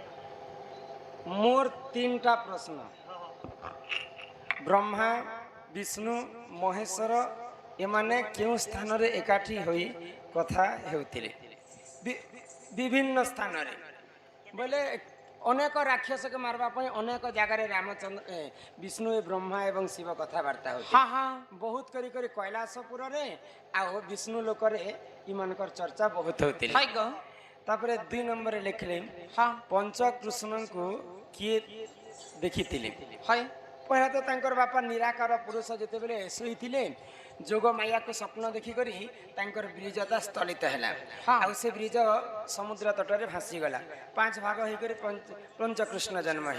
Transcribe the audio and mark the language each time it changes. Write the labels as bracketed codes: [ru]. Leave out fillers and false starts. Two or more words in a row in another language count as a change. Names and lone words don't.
[or] ମୋର 3ଟା ପ୍ରଶ୍ନ ବ୍ରହ୍ମା ବିଷ୍ଣୁ ମହେଶ୍ୱର ଏମାନେ କେଉଁ ସ୍ଥାନରେ ଏକାଠି ହୋଇ କଥା ହେଉଥିଲେ ବିଭିନ୍ନ ସ୍ଥାନରେ ବୋଲେ ଅନେକ ରାକ୍ଷସକୁ ମାରିବା ପାଇଁ ଅନେକ ଜାଗାରେ ରାମଚନ୍ଦ୍ର ବିଷ୍ଣୁ ବ୍ରହ୍ମା ଏବଂ ଶିବ କଥାବାର୍ତ୍ତା ହଉଥିଲେ [bn] হ্যাঁ হ্যাঁ [or] ବହୁତ କରି କରି କୈଳାସପୁରରେ ଆଉ ବିଷ୍ଣୁ ଲୋକରେ ଏମାନଙ୍କର ଚର୍ଚ୍ଚା ବହୁତ ହଉଥିଲେ [bn] হয় গো [or] ତାପରେ 2 ନମ୍ବରରେ ଲେଖିଲେ [bn] হ্যাঁ [or] ପଞ୍ଚକୃଷ୍ଣଙ୍କୁ କିଏ ଦେଖିଥିଲେ [bn] হয় [or] ପହିଲା ତ ତାଙ୍କର ବାପା ନିରାକାର ପୁରୁଷ ଯେତେବେଳେ ଶୋଇଥିଲେ ଯୋଗ ମାୟାକୁ ସ୍ୱପ୍ନ ଦେଖିକରି ତାଙ୍କର ବ୍ରିଜଟା ସ୍ଥଳିତ ହେଲା ହଁ। ଆଉ ସେ ବ୍ରିଜ ସମୁଦ୍ର ତଟରେ ଭାସିଗଲା 5 ଭାଗ ହେଇକରି ପଞ୍ଚକୃଷ୍ଣ ଜନ୍ମ ହେଲା